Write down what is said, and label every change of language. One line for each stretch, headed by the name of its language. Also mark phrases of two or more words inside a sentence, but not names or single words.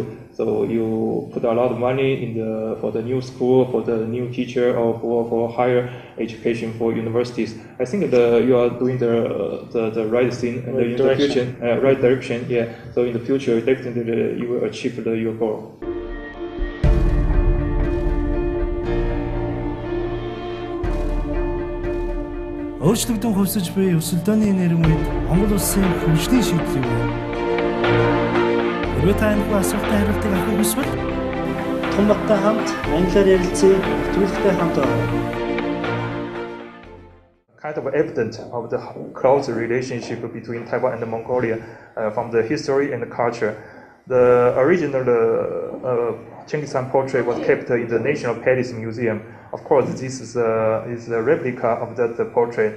English: So you put a lot of money for the new school, for the new teacher, or for higher education for universities. I think you are doing the right thing and in the future, right direction. Yeah. So in the future, definitely you will achieve your goal.
Mongolian: Өөрчлөгдөн хувьсаж буй өсөлтөөний нэрмэд Монгол улсын хөгжлийн шийдлийг хэрвээ та энэ асуултанд хариултыг авах хүсвэл Отгонбаттай хамт англиар ярилцъя нэвтрүүлэгтэй хамт байна.
English: Kind of evident of the close relationship between Taiwan and Mongolia from the history and the culture. The original Genghis Khan portrait was kept in the National Palace Museum. Of course, this is a replica of that portrait.